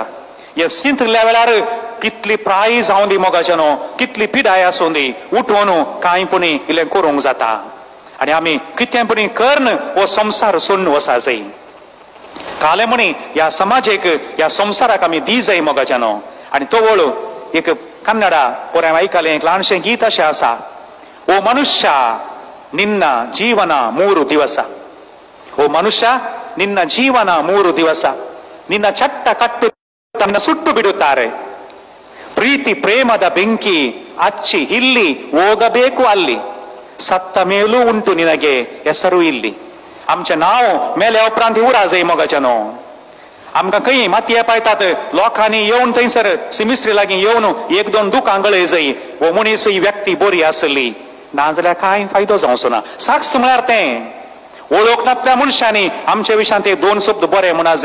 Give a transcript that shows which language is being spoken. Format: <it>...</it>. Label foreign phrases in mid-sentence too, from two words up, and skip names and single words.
<kok>हे चिंतल्या वेळार कितली प्राय जावं दी मोगाच्यानो, कितली पिडाय आसूं दी, उठोवन कांय पुणी इल्लें करूंक जाता. आनी आमी कितें पुणी करन हो संवसार सोडून वसा जाय. काले म्हणी ह्या समाजेक, ह्या संवसाराक आमी दी जाय मोगाच्यानो. आनी तो वळ एक कन्नडा पोरें आयकलें, एक ल्हानशें गीत अशें आसा.</kok> <kn>ಓ ಮನುಷ್ಯ ನಿನ್ನ ಜೀವನ 3 ದಿವಸ. ಓ ಮನುಷ್ಯ, ನಿನ್ನ ಜೀವನ 3 ದಿವಸ. ನಿನ್ನ ಚಟ್ಟ ಕಟ್ಟು ತನ್ನ ಸುಟ್ಟು ಬಿಡುತ್ತಾರೆ. ಪ್ರೀತಿ ಪ್ರೇಮದ ಬೆಂಕಿ ಹಚ್ಚಿ ಇಲ್ಲಿ ಹೋಗಬೇಕು ಅಲ್ಲಿ. ಸತ್ತ ಮೇಲೂ ಉಂಟು ನಿನಗೆ ಹೆಸರು ಇಲ್ಲಿ.</kn> <kok>आमचे नाव मेल्या उपरांत उरा जाय मोगाच्यानो. आमकां खंय मातये पायतात, लोकांनी येवन थंयसर सिमिस्ट्री लागीं येवन 1-2 दुकां गळय जाय. हो मनीस ही व्यक्ती बरी आसली, नाजाल्यार कांय फायदो जावचो ना. साक्ष म्हळ्यार तें वळखनातल्या मनशांनी आमच्या विशयान ते 2 शब्द बरे म्हणा जाय.</kok>